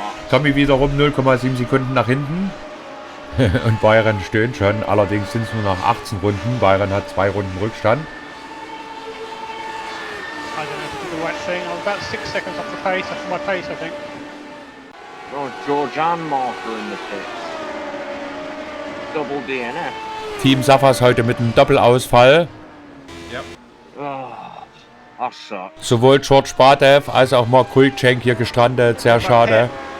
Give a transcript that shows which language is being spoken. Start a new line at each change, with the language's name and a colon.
German: Tommy wiederum 0,7 Sekunden nach hinten. Und Byron stöhnt schon. Allerdings sind es nur noch 18 Runden. Byron hat 2 Runden Rückstand.
English: I don't know if I did the right thing. I'm about 6 seconds off the pace, off my pace, I think. Oh, George and Mark are in the pits. Double DNF.
German: Team Safas heute mit einem Doppelausfall.
English: That sucks.
German: Sowohl George Spatev als auch Mark Kulczek hier gestrandet. Sehr schade.